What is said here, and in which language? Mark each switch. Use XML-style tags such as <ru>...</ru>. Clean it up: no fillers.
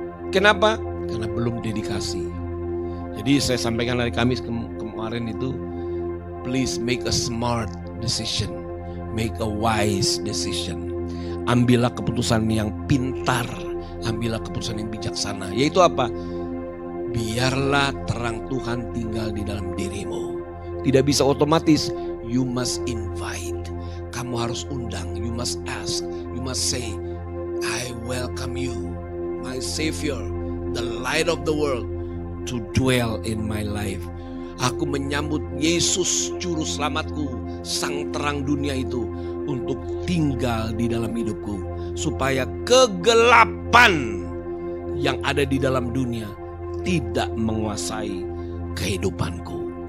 <id>Kenapa? Karena belum dedikasi. Jadi saya sampaikan hari Kamis kemarin itu,</id> <en>please make a smart decision, make a wise decision.</en> <id>Ambillah keputusan yang pintar, ambillah keputusan yang bijaksana. Yaitu apa? Biarlah terang Tuhan tinggal di dalam dirimu. Tidak bisa otomatis,</id> <en>you must invite.</en> <id>Kamu harus undang,</id> <en>you must ask, you must say, I welcome you, my Savior, the light of the world, to dwell in my life.</en> <id>Aku menyambut Yesus juru selamatku, sang terang dunia itu, untuk tinggal di dalam hidupku, supaya kegelapan yang ada di dalam dunia tidak menguasai kehidupanku.</id>